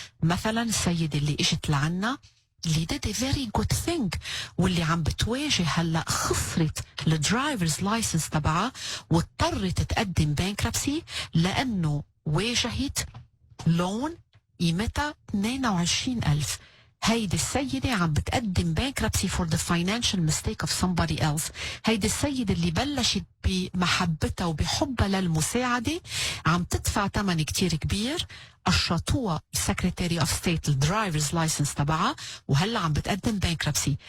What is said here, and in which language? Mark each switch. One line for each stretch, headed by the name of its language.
Arabic: مثلا السيدة اللي اجت لعنا اللي
English: did a very good thing
Arabic: واللي عم بتواجه هلا خسرت الدرايفرز لايسنس تبعها واضطرت تقدم بانكربسي لانه واجهت لون قيمتها 22,000. هيدي السيدة عم بتقدم
English: bankruptcy for the financial mistake of somebody else.
Arabic: هيدي السيدة اللي بلشت بمحبتها وبحبها للمساعدة عم تدفع ثمن كتير كبير، قشطوها السكرتاري اوف ستيت الدرايفرز لايسنس تبعها وهلا عم بتقدم bankruptcy.